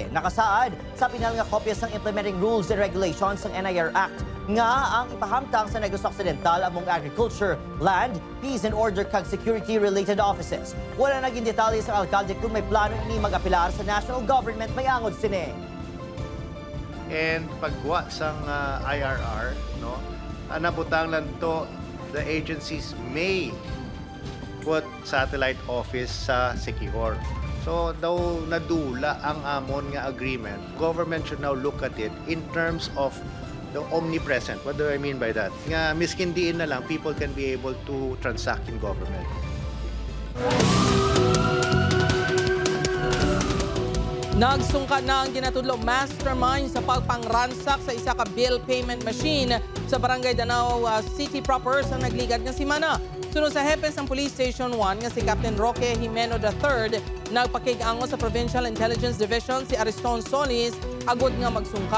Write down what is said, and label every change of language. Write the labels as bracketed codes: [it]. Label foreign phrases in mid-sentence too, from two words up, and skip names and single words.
[hil] Nakasaad sa pinal nga kopya ng Implementing Rules and Regulations ng NIR Act nga ang ipahamtang sa Negros Occidental [en] among agriculture, land, peace and order [hil] kag [en] security-related offices. [hil] Wala naging detalye sa alkalde kung may plano ini mag-apilar sa national government may angod sini. And pagwa sang [en] IRR, no, [hil] nabutang lang to, [en] the agencies may put satellite office sa Siquijor. [hil] So daw nadula ang amon nga agreement. [en] Government should now look at it in terms of the omnipresent. What do I mean by that? [hil] Nga miskin diin na lang, [en] people can be able to transact in government. [hil] Nagsungka na ang ginatudlo mastermind sa pagpangransak sa isa ka bill payment machine sa Barangay Danao City proper sa nagligad nga simana. Sunod sa hepes ng Police Station 1 nga si Captain Roque Jimeno III, nagpakig-ango sa Provincial Intelligence Division si Ariston Solis agod nga magsungka.